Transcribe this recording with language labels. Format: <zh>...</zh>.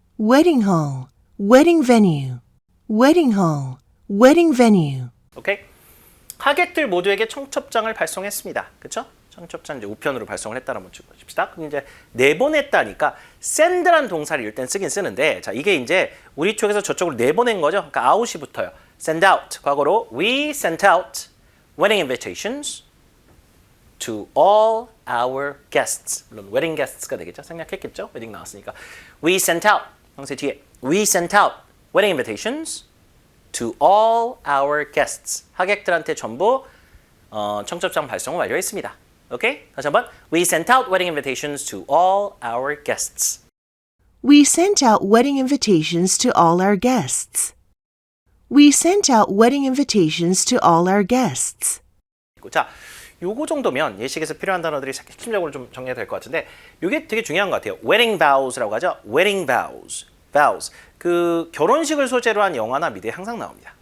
<en>Wedding hall, wedding venue, wedding hall, wedding venue.</en> <ko>오케이? 하객들 모두에게 청첩장을 발송했습니다. 그렇죠? 청첩장 이제 우편으로 발송을 했다는 번 칩시다. 그럼 이제 내보냈다니까 send란 동사를 이럴 땐 쓰긴 쓰는데 자 이게 이제 우리 쪽에서 저쪽으로 내보낸 거죠. 그러니까 out이 붙어요.</ko> <en>send out</en> <ko>과거로</ko> <en>we sent out wedding invitations to all our guests.</en> <ko>물론 wedding guests가 되겠죠. 생략했겠죠. 웨딩 나왔으니까.</ko> <en>We sent out.</en> <ko>형세 뒤에.</ko> <en>We sent out wedding invitations to all our guests.</en> <ko>하객들한테 전부 청첩장 발송을 완료했습니다. 오케이? 다시 한번.</ko> <en>We sent out wedding invitations to all our guests. We sent out wedding invitations to all our guests. We sent out wedding invitations to all our guests.</en> <ko>자, 요거 정도면 예식에서 필요한 단어들이 핵심적으로 좀 정리가 될 것 같은데 이게 되게 중요한 것 같아요. wedding vows라고 하죠.</ko> <en>wedding vows. vows.</en> <ko>그 결혼식을 소재로 한 영화나 미드에 항상 나옵니다.</ko>